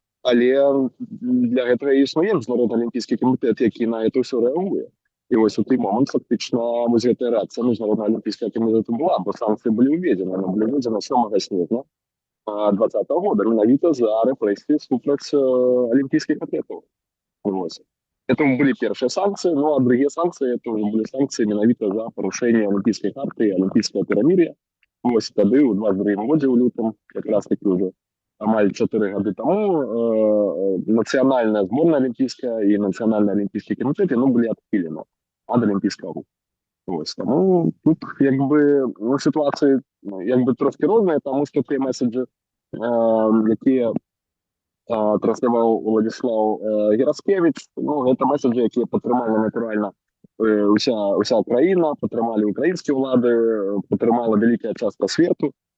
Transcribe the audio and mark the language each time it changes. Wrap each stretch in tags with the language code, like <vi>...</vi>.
<be>Але для гэтага існуе міжнародны алімпійскі камітэт, які на это ўсё рэагуе. І вось у той момант фактычна вось гэтая рэакцыя міжнароднага алімпійскага камітэту была, бо санкцыі былі ўведзены. Яны былі ўведзены 7 снежня 2020 года менавіта за рэпрэсіі супраць алімпійскіх атлетаў. Вось.</be> <ru>Это были первые санкции, ну а другие санкции, это уже были санкции</ru> <be>менавіта за парушэнне алімпійскай карты і алімпійскага перамір'я. Вось тады ў 22 годзе ў лютым, якраз такі ўжо амаль 4 гады таму нацыянальная зборная алімпійская і нацыянальны алімпійскі камітэт былі адхілены ад алімпійскага руху. Вось таму тут як бы сітуацыі як бы трошки розныя, таму што тыя меседжы, якія трансляваў Уладзіслаў Гераскевіч, гэта меседжы, якія падтрымалі натуральна уся краіна, падтрымалі украінскія ўлады, падтрымала вялікая частка свету.</be>